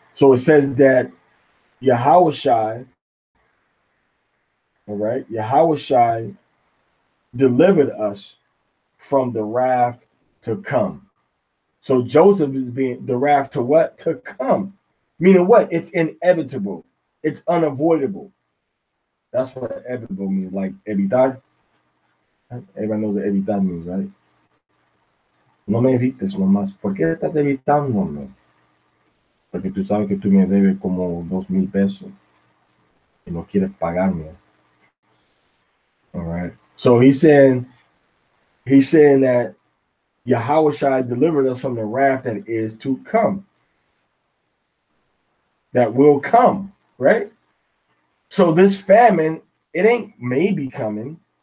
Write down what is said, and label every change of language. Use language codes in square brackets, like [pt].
[en] So it says that Yahweh Shai, all right, Yahweh Shai delivered us from the wrath to come. So Joseph is being the wrath to what? To come. Meaning what? It's inevitable. It's unavoidable. That's what inevitable means. Like evitar. Everybody knows what evitar means, right? [es] No me evites nomás. ¿Por qué estás evitándome? Porque tú sabes que tú me debes como 2,000 pesos y no quieres pagarme. [en] All right. So he's saying that Yahweh Shai delivered us from the wrath that is to come. That will come, right? So this famine, it ain't maybe coming.